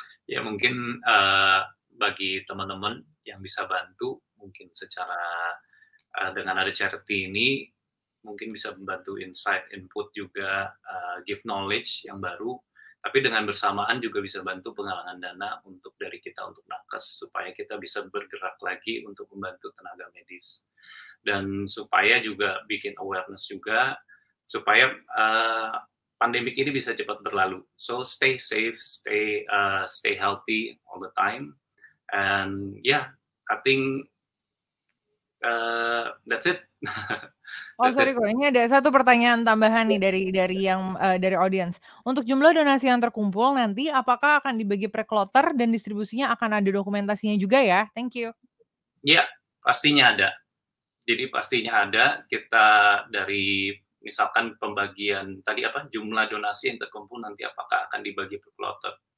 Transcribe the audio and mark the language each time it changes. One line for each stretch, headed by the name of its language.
Indonesian: Ya mungkin bagi teman-teman yang bisa bantu mungkin secara dengan ada charity ini mungkin bisa membantu insight, input juga,
English: give knowledge
Indonesian: yang baru, tapi dengan bersamaan juga bisa bantu penggalangan dana untuk dari kita untuk nakes supaya kita bisa bergerak lagi untuk membantu tenaga medis dan supaya juga bikin awareness juga supaya pandemik ini bisa cepat berlalu.
English: So stay safe, stay healthy all the time, and yeah, I think that's it. Oh sorry
Indonesian: kok, ini ada satu pertanyaan tambahan nih dari audiens. Untuk jumlah donasi yang terkumpul nanti apakah akan dibagi per kloter dan distribusinya akan ada dokumentasinya juga ya?
English: Thank you.
Indonesian: Ya, pastinya ada. Jadi pastinya ada, kita dari misalkan pembagian tadi jumlah donasi yang terkumpul nanti apakah akan dibagi per kloter.